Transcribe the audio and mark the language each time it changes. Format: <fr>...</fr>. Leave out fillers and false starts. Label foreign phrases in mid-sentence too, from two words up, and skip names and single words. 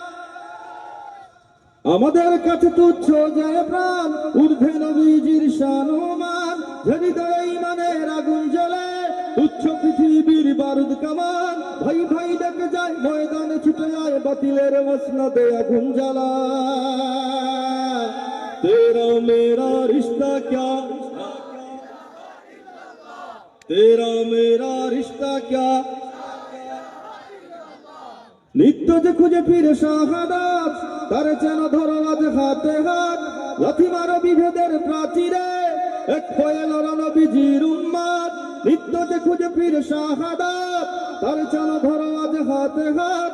<bn>আমাদের কাছে তুচ্ছ যে প্রাণ, ঊর্ধ্বে নবীজির শান ও মান। হৃদয়ে ঈমানের আগুন জ্বলে, উচ্চ পৃথিবীর বারুদ কামান। ভাই ভাই ডেকে যায়, ময়দানে ছুটে যায়, বাতিলের মসনদে আগুন জ্বালা।</bn> <hi>तेरा मेरा रिश्ता क्या, तेरा मेरा रिश्ता क्या।</hi> <bn>নিত্য যে খুঁজে ফিরে শাহাদাত, তার যেন ধরো আজ হাতে হাত। লাথি মারো বিভেদের প্রাচীরে, এক হয়ে লড়ো নবীজির উম্মত। নিত্য যে খুঁজে ফিরে শাহাদাত, তার যেন ধরো আজ হাতে হাত।</bn>